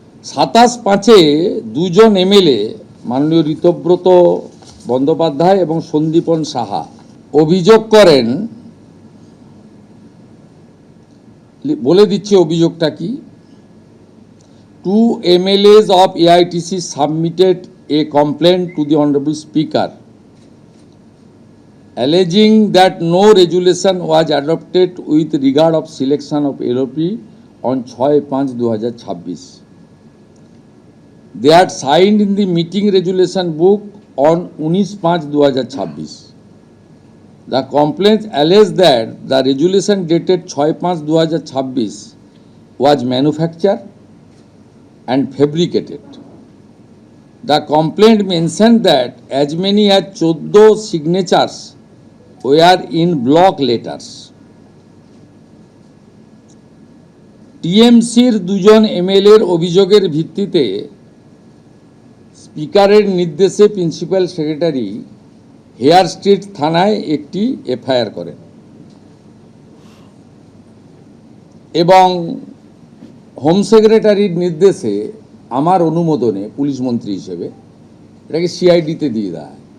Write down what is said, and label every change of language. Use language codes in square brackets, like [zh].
[bn] 27/5 দুজন এমএলএ মাননীয় ঋতব্রত বন্দ্যোপাধ্যায় এবং সন্দীপন সাহা অভিযোগ করেন, বলে দিচ্ছে অভিযোগটা কি। [en] 2 MLAs of AITC submitted a complaint to the Honorable Speaker alleging that no resolution was adopted with regard of selection of LOP on 6/5/2026. They had signed in the meeting resolution book on 19/5/2026. The complaint alleged that the resolution dated 6/5/2026 was manufactured and fabricated. The complaint mentioned that as many as 14 signatures were in block letters. [bn] টিএমসির দুজন এমএলএর অভিযোগের ভিত্তিতে স্পিকারের নির্দেশে principal secretary hair street থানায় একটি FIR করেন এবং হোম সেক্রেটারির নির্দেশে আমার অনুমোদনে পুলিশ মন্ত্রী হিসেবে এটাকে সিআইডিতে দিয়ে দেয়।